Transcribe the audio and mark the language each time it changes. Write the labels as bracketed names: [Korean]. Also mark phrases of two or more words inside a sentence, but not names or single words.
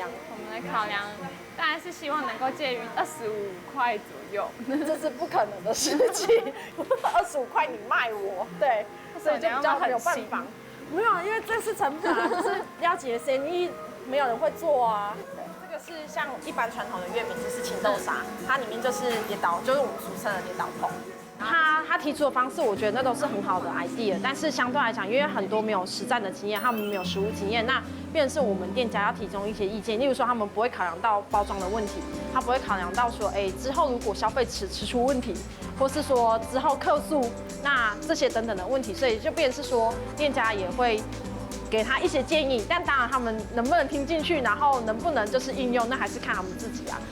[Chinese] 我們的考量當然是希望能夠介於25塊左右，這是不可能的事情。25塊你賣我，對，所以就比較沒有辦法。沒有，因為這是成本啊，就是要節省，因為沒有人會做啊。這個个是像一般传统的月饼，就是青豆沙，它里面就是颠倒，就是我们俗称的颠倒碰。他提出的方式，我觉得那都是很好的 idea， 但是相对来讲，因为很多没有实战的经验，他们没有实务经验，那变成是我们店家要提供一些意见，例如说他们不会考量到包装的问题，他不会考量到说，之后如果消费吃出问题，或是说之后客诉，那这些等等的问题，所以就变成是说店家也会给他一些建议，但当然他们能不能听进去，然后能不能就是应用，那还是看他们自己啊。